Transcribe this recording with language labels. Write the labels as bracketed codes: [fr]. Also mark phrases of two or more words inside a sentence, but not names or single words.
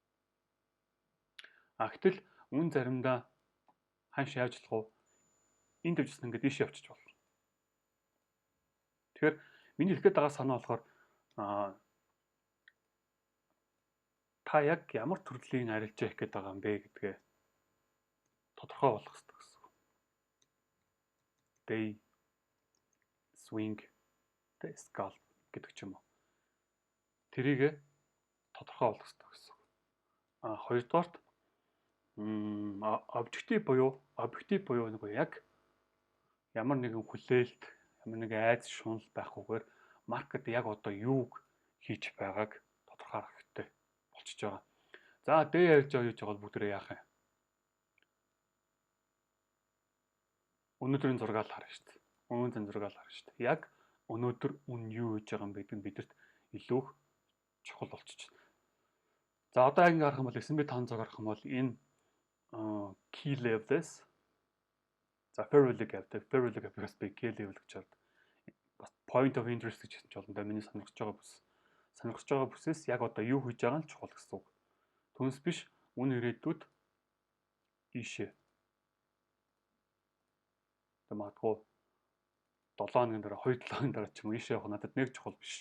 [mn] Гэтэл үн заримдаа хааш яаж болох вэ? Энд дэвжсэн ингээд ийшээ явчих болно. Тэгэхээр миний хэлэх гээд байгаа санаа болохоор та яг ямар төрлийн арилжаа хийх гээд байгаа юм бэ гэдгээ тодорхой болгох хэрэгтэй гэсэн. [en] Day, swing, scalp [mn] гэдэг ч юм уу. Тэрийг тодорхой болгох хэрэгтэй гэсэн. Хоёрдугаарт объектив буюу нэг яг ямар нэгэн хүлээлт, ямар нэгэн айц шунал байхгүйгээр маркет яг одоо юуг хийж байгааг тодорхойлох хэрэгтэй болчихж байгаа. За дэ ярьж байгаа юу гэж байгаа бүгдээ яах юм? Өнөөдрийн зургаал харна шүү дээ. Өнөөдрийн зургаал харна шүү дээ. Яг өнөөдөр үн юу хийж байгаа юм гэдэг нь бидэрт илүү чухал болчихж байна. За одоо ингэ харах юм бол S&P 500 харах юм бол энэ [en] key levels [mn] за [en] fair value gap [mn] бас би [en] key level [mn] гэж хараад бас [en] point of interest [mn] гэж хэлж болно да. Миний сонирхож байгаа бүсээс яг одоо юу хийж байгаа нь чухал гэсэн үг. Түүнээс биш үн ирээдүйд ийшээ магадгүй 7 хоногийн дараа 2-7 хоногийн дараа ч юм уу ийшээ явах надад нэг чухал биш.